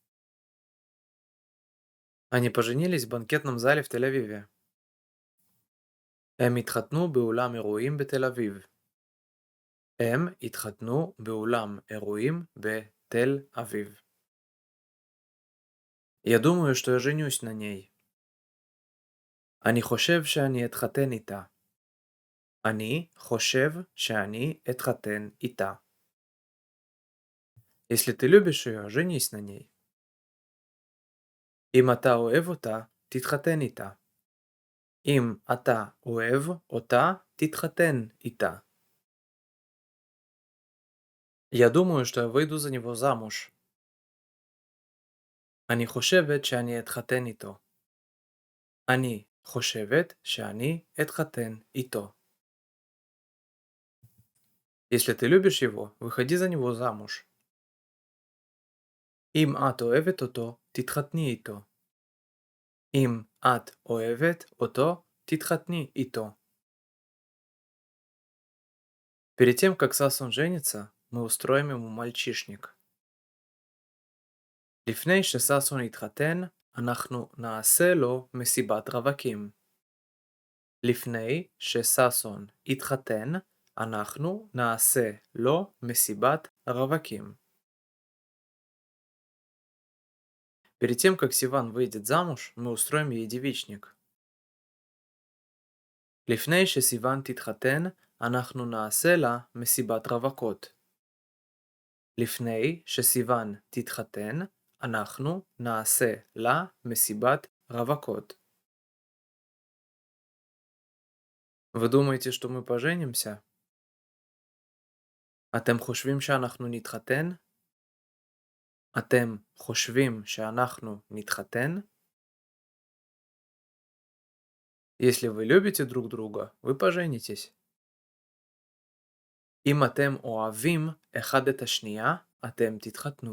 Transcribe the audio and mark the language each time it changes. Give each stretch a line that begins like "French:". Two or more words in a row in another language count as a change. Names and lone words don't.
Russian: Они поженились в банкетном зале в Тель-Авиве.
Hebrew: הם התחתנו באולם אירועים בתל אביב. הם התחתנו באולם אירועים בתל אביב.
Russian: Я думаю, что я женюсь на ней.
Hebrew: אני חושב שאני אתחתן איתה. אני חושב שאני אתחתן איתה.
Russian: Если ты любишь ее, женись на ней.
Hebrew: אם אתה אוהב אותה, תתחתן איתה. אם אתה אוהב אותה, תתחתן איתה.
Russian: Я думаю, что я выйду за него замуж.
Hebrew: אני חושבת שאני אתחתן איתו. אני חושבת שאני אתחתן איתו.
Russian: Если ты любишь его, выходи за него замуж.
Hebrew: אם את אוהבת אותו, תתחתני איתו. אם את אוהבת אותו, תתחתני איתו.
Russian: Перед тем, как Сасон женится, мы устроим ему мальчишник.
Hebrew: לפני שששון יתחתן, אנחנו נעשה לו מסיבת רווקים. לפני שששון יתחתן, אנחנו נעשה לו מסיבת рavakim.
Russian: Перед тем, как Сиван выйдет замуж, мы устроим ей девичник.
Hebrew: לפני שסיוון תתחתן, אנחנו נעשה לה מסיבת רווקות. לפני שסיוון תתחתן, אנחנו נעשה לה מסיבת רווקות.
Russian: Вы думаете, что мы поженимся?
Hebrew: אתם חושבים שאנחנו נתחתן? אתם חושבים שאנחנו נתחתן?
Russian: Если вы любите друг друга, вы поженитесь.
Hebrew: אם אתם אוהבים אחד את השנייה, אתם תתחתנו.